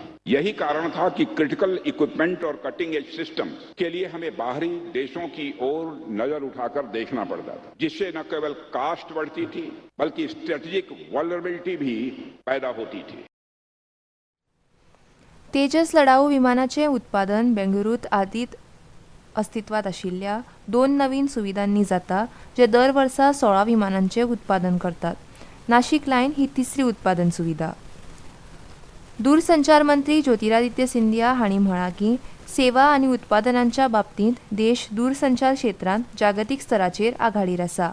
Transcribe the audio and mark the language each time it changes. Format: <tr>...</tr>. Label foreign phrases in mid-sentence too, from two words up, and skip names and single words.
<hi>यही कारण था कि</hi> <en>critical equipment</en> <hi>और</hi> <en>cutting edge system</en> <hi>के लिए हमें बाहरी देशों की ओर नजर उठाकर देखना पड़ता था, जिससे न केवल कास्ट बढ़ती थी बल्कि</hi> <en>strategic vulnerability</en> <hi>भी पैदा होती थी.</hi> <kok>तेजस लढाऊ विमानाचें उत्पादन बेंगळुरूत आदींत अस्तित्वात आशिल्ल्या 2 नवीन सुविधांनी जाता, जे दर वर्सा 16 विमानांचें उत्पादन करतात. नाशिक लायन ही तिसरी उत्पादन सुविधा. दूरसंचार मंत्री ज्योतिरादित्य सिंधिया हांणी म्हळां की सेवा आनी उत्पादनांच्या बाबतींत देश दूरसंचार क्षेत्रांत जागतीक स्तराचेर आघाडीर आसा.</kok>